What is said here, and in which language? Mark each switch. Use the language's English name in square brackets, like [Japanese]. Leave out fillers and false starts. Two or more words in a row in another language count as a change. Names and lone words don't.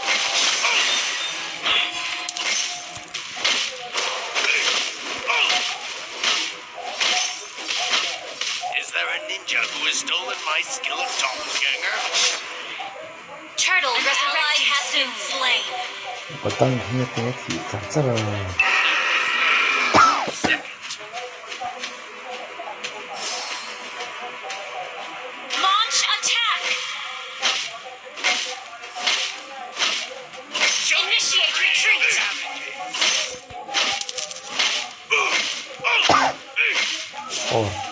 [English] Is there a ninja who has stolen my skill of doppelganger? Turtle resurrecting soon! Slain! badang hi te thi chara Second. Launch attack! Initiate retreat! oh